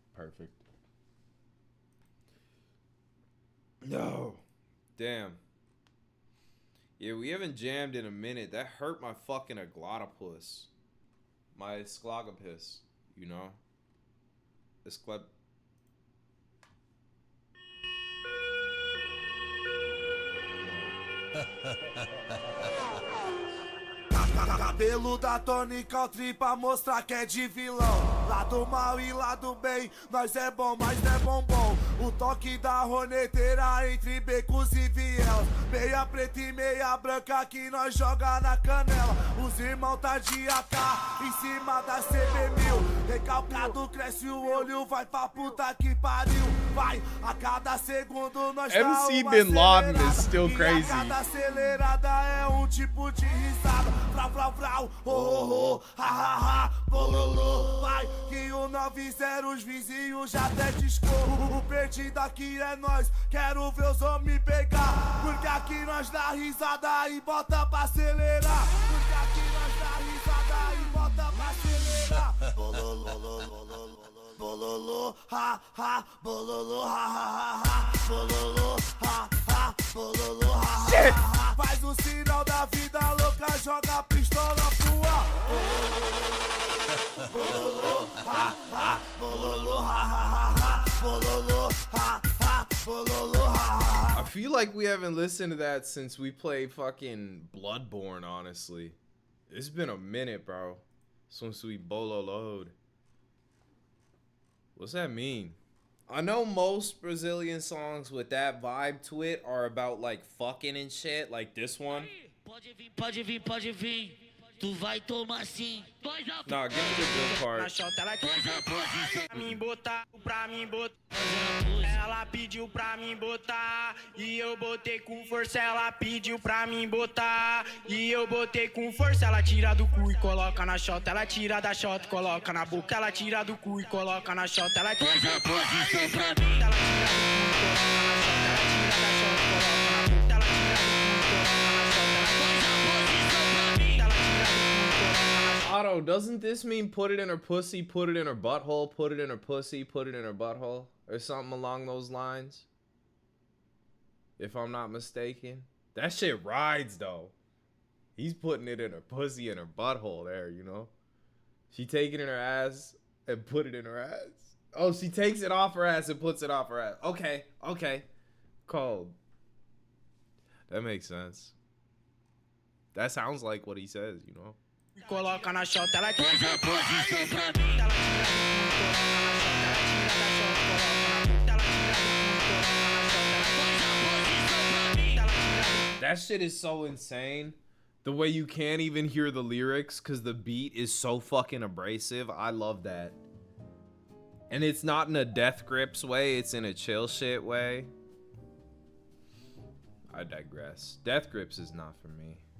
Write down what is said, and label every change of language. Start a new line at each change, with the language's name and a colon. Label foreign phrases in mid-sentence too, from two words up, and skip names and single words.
English: perfect. No. Damn. Yeah, we haven't jammed in a minute. That hurt my fucking aglottopus. My sclogopus, you know? Esclep...
Portuguese: Cabelo da tônica, tripa mostrar que é de vilão. Lado mal e lado bem, nós é bom, mas não é bombom. O toque da roneteira entre becos e vielas. Meia preta e meia branca que nós joga na canela. Os irmãos tá de AK em cima da CB1000. Recalcado cresce o olho, vai pra puta que pariu. Vai, a cada segundo nós tá MC uma Bin Laden acelerada.
English: is still
Portuguese: E
English: crazy.
Portuguese: a cada acelerada é um tipo de risada. Vrau, vrau, vrau, oh, oh, oh, ha, ha, ha, bololô. Vai, que o 90 os vizinhos já até discou. O perdido aqui é nós, quero ver os homens pegar. Porque aqui nós dá risada e bota pra acelerar. Porque aqui nós dá risada e bota pra acelerar. Bololô, bololô, ha, ha, bololô, ha, ha, ha, bololô, ha, ha, bololô, ha, ha. Faz o sinal da vida louca, joga a pistola pro ar. Bololô, ha, ha, bololô, ha, ha, ha, bololô, ha, ha, bololô, ha, ha.
English: I feel like we haven't listened to that since we played fucking Bloodborne, honestly. It's been a minute, bro. Since we bololo'd. What's that mean? I know most Brazilian songs with that vibe to it are about like fucking and shit, like this one.
Portuguese: Pode vir, pode vir. Tu vai tomar sim.
English: Nah, give me the good part.
Portuguese: Pra mim botar. Ela pediu pra mim botar e eu botei com força. Ela pediu pra mim botar e eu botei com força. Ela tira do cu e coloca na chota. Ela tira da chota e coloca na boca. Ela tira do cu e coloca na chota. Ela tira do cu e coloca na chota. Ela tira da chota e coloca na boca. Ela tira do cu e coloca na chota.
English: Otto, doesn't this mean put it in her pussy, put it in her butthole, put it in her pussy, put it in her butthole? Or something along those lines? If I'm not mistaken. That shit rides, though. He's putting it in her pussy and her butthole there, you know? She taking it in her ass and put it in her ass. Oh, she takes it off her ass and puts it off her ass. Okay, okay. Cold. That makes sense. That sounds like what he says, you know?
Portuguese: Coloca na chota, ela tira da posição pra mim. Ela tira do cu, coloca na chota, ela tira da chota, coloca na boca. Ela tira do cu, coloca na chota, ela faz a posição pra mim. Ela tira do...
English: That shit is so insane. The way you can't even hear the lyrics because the beat is so fucking abrasive. I love that. And it's not in a Death Grips way, it's in a chill shit way. I digress. Death Grips is not for me.